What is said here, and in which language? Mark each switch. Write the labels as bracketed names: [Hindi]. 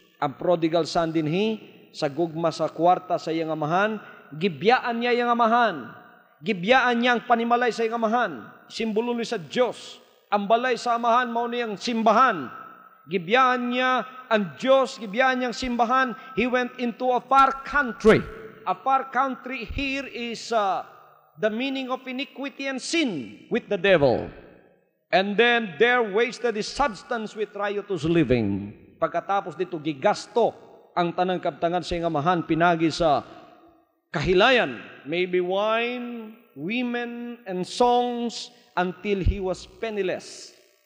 [Cebuano] Ang prodigal son dinhi, sa gugma sa kwarta sa iyang amahan, gibyaan niya iyang amahan. Gibyaan niya ang panimalay sa iyang amahan. Simbolo ni sa Diyos. Ang balay sa amahan, mao niyang simbahan. Gibyaan niya ang Diyos, gibyaan niyang simbahan. [English] He went into a far country. A far country here is the meaning of iniquity and sin with the devil. And then there wasted his substance with riotous living. [Cebuano] Pagkatapos dito, gigasto ang tanang kabtangan sa iyang amahan, pinagi sa kahilayan, [English] maybe wine, women, and songs, until he was penniless.